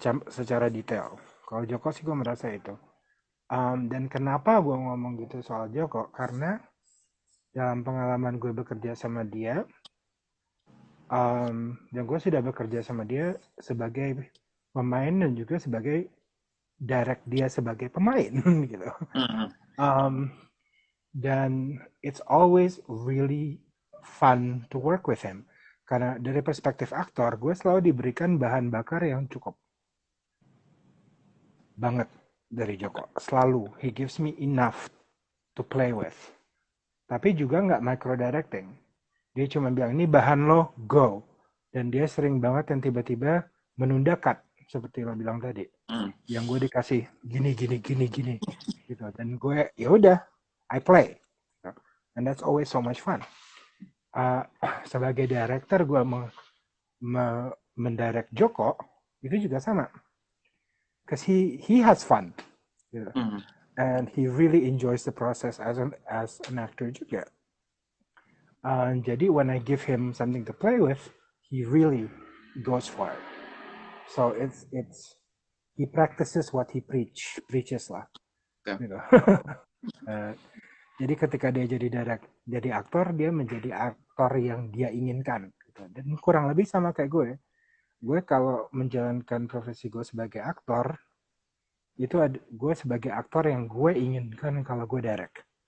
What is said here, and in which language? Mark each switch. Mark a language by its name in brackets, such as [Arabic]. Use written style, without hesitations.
[Indonesian] secara detail. Kalau Joko sih gue merasa itu. Dan kenapa gue ngomong gitu soal Joko? Karena dalam pengalaman gue bekerja sama dia, dan gue sudah bekerja sama dia sebagai pemain dan juga sebagai direct dia sebagai pemain gitu. Hmm. [English] Um, dan it's always really fun to work with him. [Indonesian] Karena dari perspektif aktor, gue selalu diberikan bahan bakar yang cukup banget dari Oke. Joko. Selalu, [English] he gives me enough to play with. [Indonesian] Tapi juga nggak micro directing. Dia cuma bilang, ini bahan lo, go. Dan dia sering banget yang tiba-tiba menunda cut, seperti lo bilang tadi. Hmm. Yang gue dikasih gini, gini, gini, gini. Gitu. Dan gue, ya udah, [English] I play. And that's always so much fun. [Indonesian] Sebagai director, gue mendirect Joko, itu juga sama. [English] Because he has fun. [Indonesian] Gitu. Hmm. [English] And he really enjoys the process as an actor [Indonesian] juga. Jadi [English] when I give him something to play with, he really goes for it. So it's he practices what he preaches [Indonesian] lah. Oke. Gitu. Jadi ketika dia jadi aktor, dia menjadi aktor yang dia inginkan. Gitu. Dan kurang lebih sama kayak gue. Gue kalau menjalankan profesi gue sebagai aktor, itu gue sebagai aktor yang gue inginkan kalau gue direct.